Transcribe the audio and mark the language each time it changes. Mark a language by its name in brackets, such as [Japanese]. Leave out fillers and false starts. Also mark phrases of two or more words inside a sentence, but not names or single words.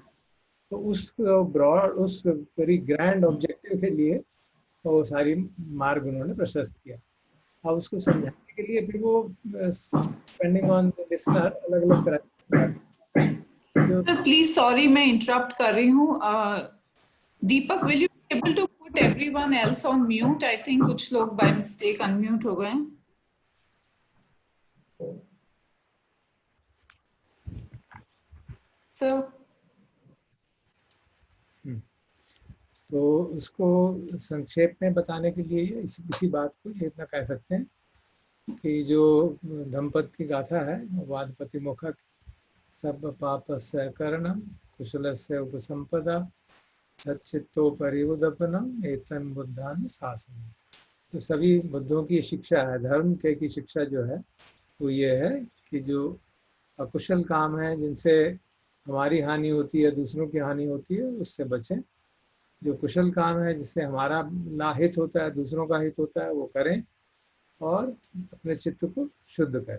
[Hindi] तो उस ब्रॉड, उस [English] very grand objective [Hindi] के लिए वो सारी मार्ग उन्होंने प्रशस्त किया। अब उसको समझाने के लिए फिर वो [English] depending on the listener [Hindi] अलग अलग तरह। [English] sir please sorry [Hindi] मैं इंटरप्ट कर रही हूँ। दीपक, [English] will you be able to put everyone else on mute? I think [Hindi] कुछ लोग [English] by mistake [Hindi] अनम्यूट हो गए। सर तो उसको संक्षेप में बताने के लिए इसी बात को ये इतना कह सकते हैं कि जो धम्मपद की गाथा है, वादपति मुखा की, [Pali] सब पापस्य करणम कुशलस्य उपसंपदा सच्चित्तोपरि उदपनम एतन बुद्धान शासन। [Hindi] तो सभी बुद्धों की शिक्षा है, धर्म के की शिक्षा जो है वो ये है कि जो अकुशल काम है जिनसे हमारी हानि होती है, दूसरों की हानि होती है, उससे बचें। जो कुशल काम है जिससे हमारा हित होता है, दूसरों का हित होता है, वो करें और अपने चित्त को शुद्ध करें।